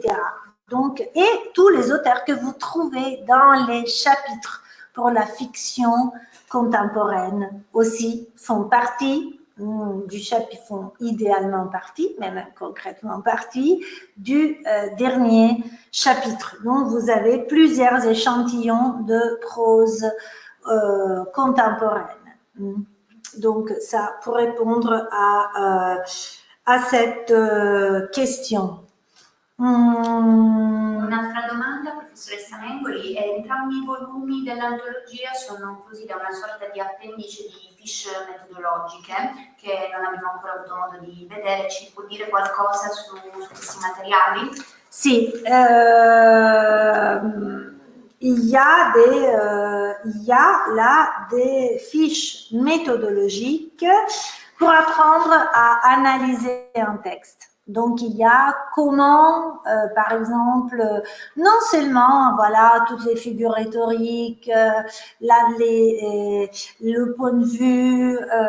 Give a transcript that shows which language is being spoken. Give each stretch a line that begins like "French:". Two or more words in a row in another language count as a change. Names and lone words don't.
French: Donc, et tous les auteurs que vous trouvez dans les chapitres pour la fiction contemporaine aussi font partie du chapitre, font idéalement partie, mais même concrètement partie, du dernier chapitre. Donc, vous avez plusieurs échantillons de prose contemporaine. Donc, ça, pour répondre à cette question.
Italian: Un'altra domanda, professoressa Mengoli. Entrambi i volumi dell'antologia sono così da una sorta di appendice di fiche metodologiche che non abbiamo ancora avuto modo di vedere. Ci può dire qualcosa su questi materiali?
French: Sì, il y a là des fiches méthodologiques pour apprendre à analyser un texte. Donc, il y a comment, par exemple, non seulement, voilà, toutes les figures rhétoriques, le point de vue,